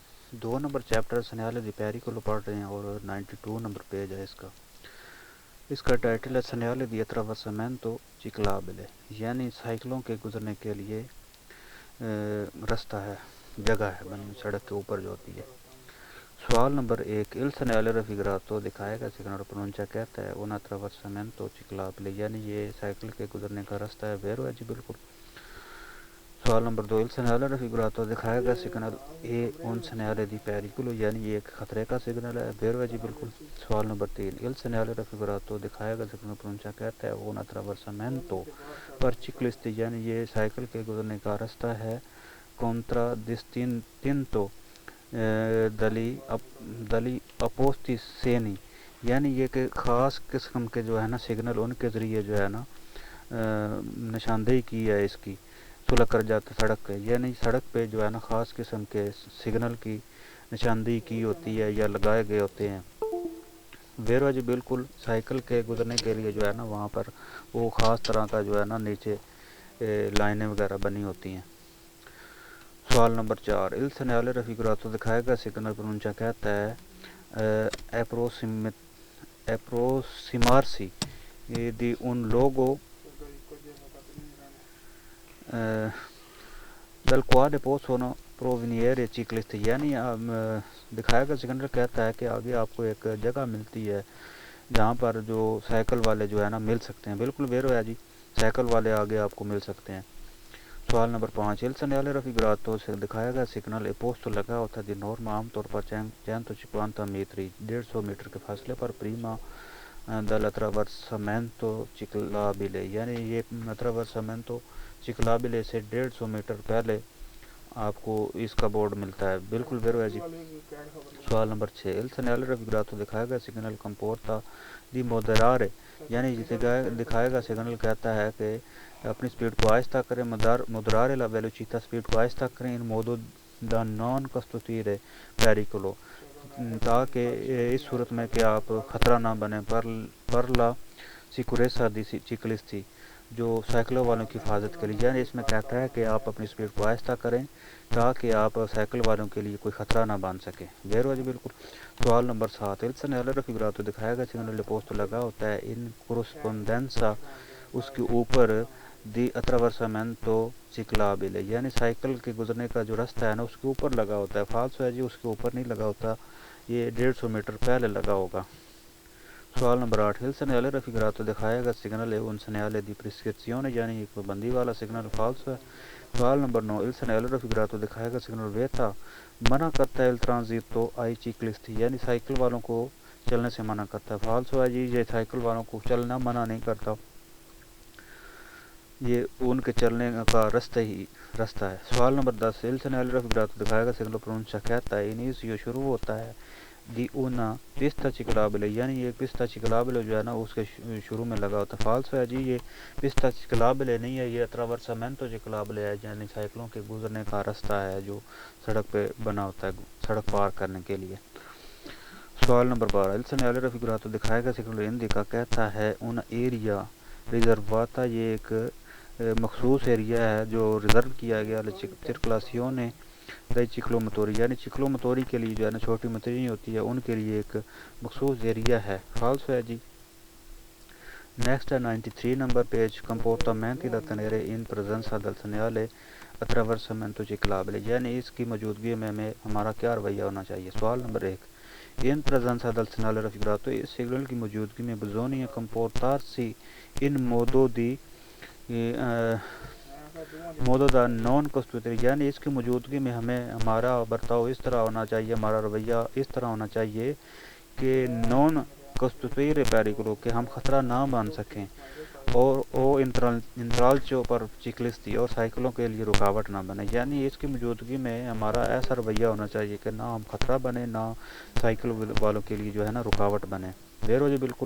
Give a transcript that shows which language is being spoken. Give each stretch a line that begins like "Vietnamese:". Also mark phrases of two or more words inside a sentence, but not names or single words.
Urdu: 2 نمبر چیپٹر
Italian: segnale di pericolo
Urdu: کو پڑھ رہے ہیں اور 92 نمبر پیج ہے اس کا ٹائٹل ہے
Italian: segnale di attraversamento ciclabile,
Urdu: یعنی سائیکلوں کے گزرنے کے لیے رستہ ہے، جگہ ہے سڑک کے اوپر جو ہوتی ہے۔ سوال نمبر 1،
Italian: il segnale raffigurato
Urdu: دکھائے گا سگنل پرونچا کہتا ہے
Italian: un attraversamento ciclabile،
Urdu: یعنی یہ سائیکل کے گزرنے کا راستہ ہے، ویرو ہے جی بالکل۔ سوال نمبر 2،
Italian: il segnale raffigurato
Urdu: دکھائے گا سگنل اے
Italian: un segnale di pericolo،
Urdu: یعنی یہ ایک خطرے کا سگنل ہے، ویرو ہے جی بالکل۔ سوال نمبر 3،
Italian: il segnale raffigurato
Urdu: دکھائے گا سگنل پرونچا کہتا ہے
Italian: un attraversamento per ciclisti،
Urdu: یعنی یہ سائیکل کے گزرنے کا راستہ ہے contraddistinto
Italian: dagli appositi segni,
Urdu: یعنی یہ کہ خاص قسم کے جو ہے نا سگنل ان کے ذریعے جو ہے نا نشاندہی کی ہے اس کی سلگ کر جاتا سڑک پہ، یعنی سڑک پہ جو ہے نا خاص قسم کے سگنل کی نشاندہی کی ہوتی ہے یا لگائے گئے ہوتے ہیں، ویرو جی بالکل۔ سائیکل کے گزرنے کے لیے جو ہے نا وہاں پر وہ خاص طرح کا جو ہے نا نیچے لائنیں وغیرہ بنی ہوتی ہیں۔ سوال نمبر 4،
Italian: il segnale raffigurato
Urdu: دکھائے گا سگنل پرونچا کہتا ہے
Italian: approssimarsi di un luogo dal quale possono provenire ciclisti،
Urdu: یعنی دکھائے گا سگنل کہتا ہے کہ آگے آپ کو ایک جگہ ملتی ہے جہاں پر جو سائیکل والے جو ہے نا مل سکتے ہیں، بالکل ویرو ہے جی، سائیکل والے آگے آپ کو مل سکتے ہیں۔ سوال نمبر 5،
Italian: il segnale raffigurato
Urdu: سے دکھائے گا سگنل اپوسٹو لگا ہوتا ہے
Italian: di norma
Urdu: عام طور پر 150 میٹر 150 میٹر کے فاصلے پر
Italian: prima dall'attraversamento ciclabile,
Urdu: یعنی یہ
Italian: attraversamento ciclabile
Urdu: سے 150 میٹر پہلے آپ کو اس کا بورڈ ملتا ہے، بالکل ویرو ہے جی۔ سوال نمبر 6،
Italian: il segnale raffigurato
Urdu: دکھائے گا سگنل
Italian: comporta di moderare،
Urdu: یعنی دکھائے گا سگنل کہتا ہے کہ اپنی سپیڈ کو آہستہ کریں،
Italian: moderare la velocità
Urdu: سپیڈ کو آہستہ کریں
Italian: in modo da non costituire pericolo،
Urdu: تاکہ اس صورت میں کہ آپ خطرہ نہ بنیں،
Italian: per la sicurezza di ciclisti,
Urdu: جو سائیکلوں والوں کی حفاظت کے لیے، یعنی اس میں کہتا ہے کہ آپ اپنی سپیڈ کو آہستہ کریں تاکہ آپ سائیکل والوں کے لیے کوئی خطرہ نہ بن سکے، ویرو جی بالکل۔ سوال نمبر 7،
Italian: il segnale raffigurato
Urdu: دکھائے گا سگنل پوسٹ لگا ہوتا ہے
Italian: in corrispondenza
Urdu: اس کے اوپر
Italian: di attraversamento ciclabile,
Urdu: یعنی سائیکل کے گزرنے کا جو راستہ ہے نا اس کے اوپر لگا ہوتا ہے، فالسو ہے جی، اس کے اوپر نہیں لگا ہوتا، یہ 150 میٹر پہلے لگا ہوگا۔ سوال نمبر 8،
Italian: il segnale raffigurato
Urdu: دکھائے گا سگنل
Italian: un segnale di prescrizione،
Urdu: یعنی ایک پابندی والا سگنل، فالسو ہے۔ سوال نمبر 9،
Italian: il segnale raffigurato
Urdu: دکھائے گا سگنل
Italian: ویتا
Urdu: منع کرتا ہے
Italian: il transito ai ciclisti،
Urdu: یعنی سائیکل والوں کو چلنے سے منع کرتا ہے، فالسو ہے جی، یہ سائیکل والوں کو چلنا منع نہیں کرتا، یہ ان کے چلنے کا راستہ ہے۔ سوال نمبر 10،
Italian: il segnale raffigurato
Urdu: دکھائے گا سگنل پرونچا کہتا ہے inizio شروع ہوتا ہے
Italian: di una pista ciclabile,
Urdu: یعنی یہ
Italian: pista ciclabile
Urdu: جو ہے نا اس کے شروع میں لگا ہوتا ہے، فالسو ہے جی، یہ
Italian: pista ciclabile
Urdu: نہیں ہے، یہ
Italian: attraversamento ciclabile
Urdu: ہے، یعنی سائیکلوں کے گزرنے کا راستہ ہے جو سڑک پہ بنا ہوتا ہے سڑک پار کرنے کے لیے۔ سوال نمبر 12،
Italian: il segnale raffigurato
Urdu: دکھائے گا سگنل
Italian: indica
Urdu: کہتا ہے
Italian: una area riservata،
Urdu: یہ ایک مخصوص ایریا ہے جو ریزرو کیا گیا
Italian: circolazione dei ciclomotori،
Urdu: یعنی چکلوموتوری کے لیے جو ہے نا چھوٹی موٹریں ہوتی ہے ان کے لیے ایک مخصوص ایریا ہے، فالسو ہے جی۔ نیکسٹ ہے 93 نمبر پیج،
Italian: comportamenti da tenere in presenza del segnale attraversamento ciclabile،
Urdu: یعنی اس کی موجودگی میں ہمیں ہمارا کیا رویہ ہونا چاہیے۔ سوال نمبر 1،
Italian: in presenza del segnale raffigurato
Urdu: اس سگنل کی موجودگی میں
Italian: bisogna comportarsi in modo da non costituire،
Urdu: یعنی اس کی موجودگی میں ہمیں ہمارا برتاؤ اس طرح ہونا چاہیے، ہمارا رویہ اس طرح ہونا چاہیے کہ
Italian: non costituire pericolo،
Urdu: کہ ہم خطرہ نہ بن سکیں، اور
Italian: intralcio per ciclisti،
Urdu: اور سائیکلوں کے لیے رکاوٹ نہ بنے، یعنی اس کی موجودگی میں hمارا ایسا رویہ ہونا چاہیے کہ نہ ہم خطرہ بنے نہ سائیکل والوں کے لیے جو ہے نا رکاوٹ بنے، ویرو جی بالکل۔